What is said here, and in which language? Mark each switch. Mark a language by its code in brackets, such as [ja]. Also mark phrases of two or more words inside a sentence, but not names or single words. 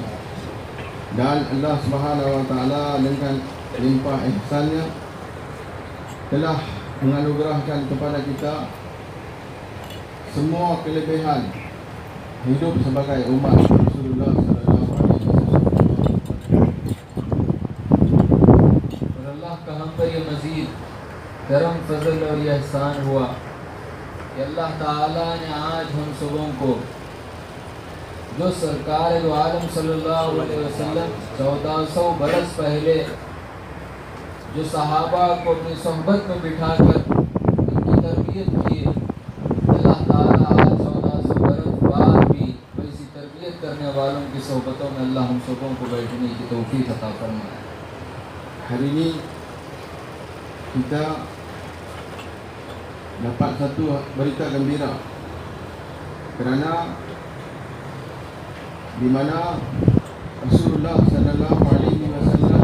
[ms] Dan [ar] الله سبحانه وتعالى [ms] dengan limpah ihsannya telah menganugerahkan kepada kita semua kelebihan hidup sebagai umat Rasulullah [ar] صلى الله عليه وسلم. [ur] اور اللہ کا ہم پر یہ مزید کرم فضل اور یہ احسان ہوا کہ اللہ تعالیٰ نے آج ہم سبوں کو جو سرکار دو عالم [ar] صلى الله عليه وسلم [ur] 1400 برس پہلے جو صحابہ کو اپنی صحبت میں بٹھا کر ان کی تربیت کی، اللہ تعالیٰ آج 1400 برس بعد بھی ویسی تربیت کرنے والوں کی صحبتوں میں اللہ ہم سبوں کو بیٹھنے کی توفیق عطا فرمائے. [ms] Hari ini kita dapat satu berita gembira kerana di mana Rasulullah [ar] صلى الله عليه وسلم